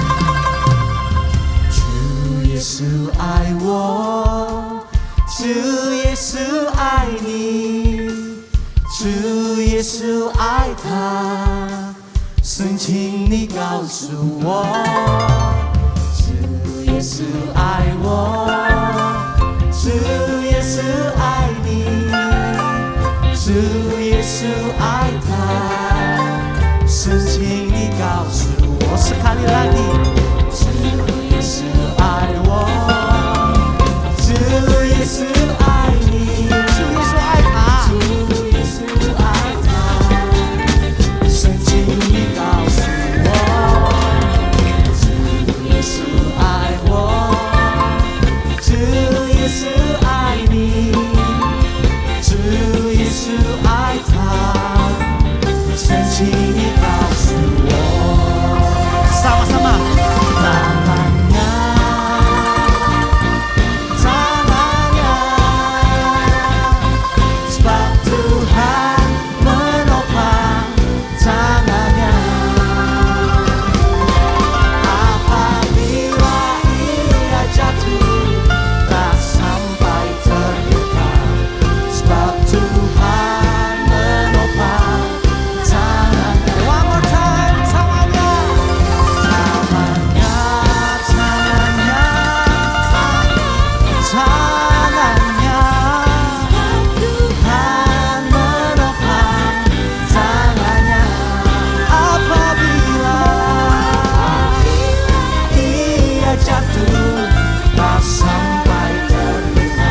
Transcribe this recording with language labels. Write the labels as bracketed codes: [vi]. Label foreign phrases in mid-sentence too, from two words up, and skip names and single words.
[zh] 主耶稣爱我，主耶稣爱你，主耶稣爱他，神请你告诉我，主耶稣爱我，主耶稣爱你。主耶稣爱他，神请你告诉我 ， [id] sekali lagi， [zh] 主耶稣爱我，主耶稣爱你，主耶稣爱他，主耶稣爱他，神请你告诉我，主耶稣爱我，主耶稣爱你。主耶稣爱他，神请你告诉我。Sama-sama. [id] Tangannya, tangannya, sebab Tuhan menopang tangannya. Apabila ia jatuh, tak sampai terluka. Sebab Tuhan menopang tangannya. [en] One more time, [id] tangannya, tangannya, tangannya, tangannya. Tuhan menopang tangannya. Apabila ia jatuh, tak sampai terluka.